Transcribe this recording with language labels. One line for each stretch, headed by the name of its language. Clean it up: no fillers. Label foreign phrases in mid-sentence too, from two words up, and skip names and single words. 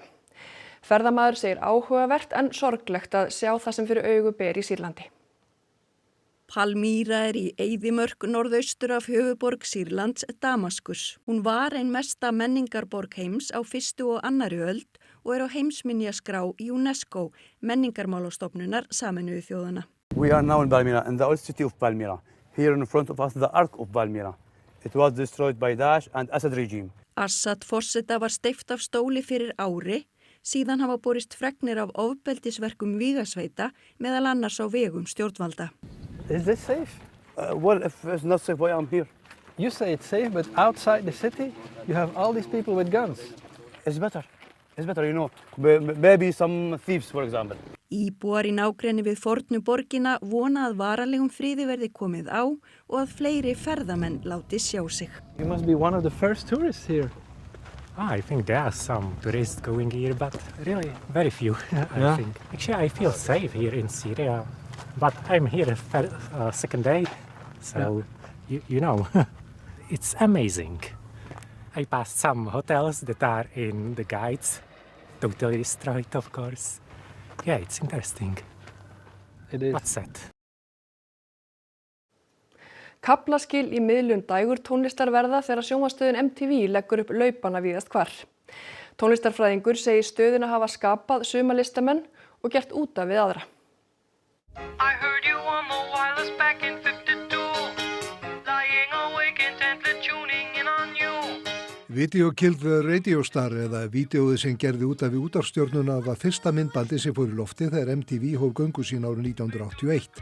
Icelandic: Ferðamaður segir áhugavert en sorglegt að sjá það sem fyrir augu ber í Sýrlandi. Palmyra í eyðimörk norðaustur af höfuborg Sýrlands, Damaskus. Hún var ein mesta menningarborg heims á 1. og 2. öld og á heimsminjaskrá UNESCO, menningarmálastofnunar Sameinuðu þjóðanna.
English: We are now in Palmyra, in the old city of Palmyra. Here in front of us, the Ark of Palmyra. It was destroyed by Daesh and Assad regime.
Icelandic: Assad forseta var steypt af stóli fyrir ári. Síðan hafa borist fregnir af ofbeldisverkum vígasveita meðal annars á vegum stjórnvalda.
English: Is this safe? Well, if it's not safe, why I'm here? You say it's safe, but outside the city, you have all these people with guns. It's better. It's better, you know. Maybe some thieves, for example.
Icelandic: Íbúar í nágrenni við fornu borgina vona að varalegum friði verði komið á og að fleiri ferðamenn láti sjá sig.
English: You must be one of the first tourists here. I think there are some tourists going here, but really very few, I think. Actually, I feel safe here in Syria, but I'm here second day, so you know, it's amazing. I passed some hotels that are in the guides, totally destroyed, of course. Yeah, it's interesting. It is. What's that?
Icelandic: Kaflaskil í miðlun dægur tónlistarverða þegar sjónvarpsstöðin MTV leggur upp laupana víðast hvar. Tónlistarfræðingur segir stöðina hafa skapað suma listamenn og gert út af við aðra. Video Killed the Radio Star eða vídeóið sem gerði út af við útvarpsstjörnuna var fyrsta myndbandi sem fór í lofti þegar MTV hóf göngu sín árið 1981.